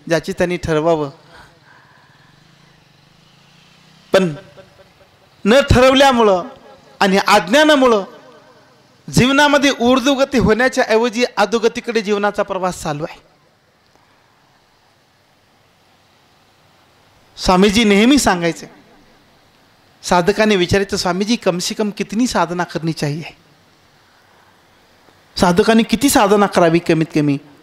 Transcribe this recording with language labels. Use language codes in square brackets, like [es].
[mr] ज्याची त्यांनी ठरवावं. पण न ठरवल्यामुळं आणि अज्ञानामुळं जीवनामध्ये ऊर्ध्वगती होण्याच्या ऐवजी अधोगतीकडे जीवनाचा प्रवास चालू आहे. स्वामीजी नेहमी सांगायचे, साधकाने विचारायचं, [hi] स्वामीजी कम से कम कितनी साधना करनी चाहिए? [mr] साधकाने किती साधना करावी कमीत कमी?